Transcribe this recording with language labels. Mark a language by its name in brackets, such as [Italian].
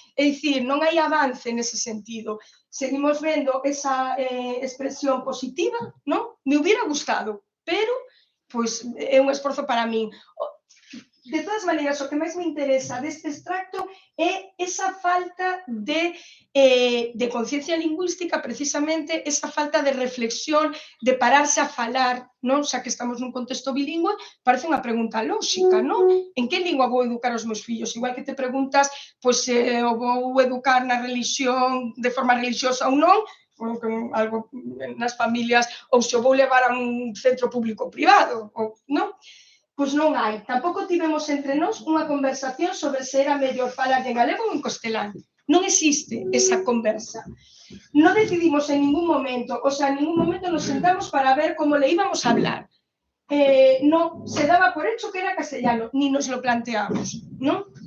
[Galician] É dicir, non hai avance nese sentido. Seguimos vendo esa expresión positiva, non? [Spanish] Me hubiera gustado, [Galician] pero pois é un esforzo para min. De todas maneiras, o que máis me interesa deste extracto é esa falta de conciencia lingüística, precisamente esa falta de reflexión, de pararse a falar, non? Xa que estamos nun contexto bilingüe, parece unha pregunta lóxica, non? En que lingua vou educar os meus fillos? Igual que te preguntas, pois, o vou educar na religión, de forma religiosa ou non, algo nas familias, ou se o vou levar a un centro público privado, ou non? Pois non hai. Tampouco tivemos entre nós unha conversación sobre se era mellor falar en galego ou en castelán. Non existe esa conversa. Non decidimos en ningún momento, [Spanish] o sea, en ningún momento nos sentamos para ver como le íbamos a hablar. Non, se daba por hecho que era castellano, ni nos lo planteamos, non?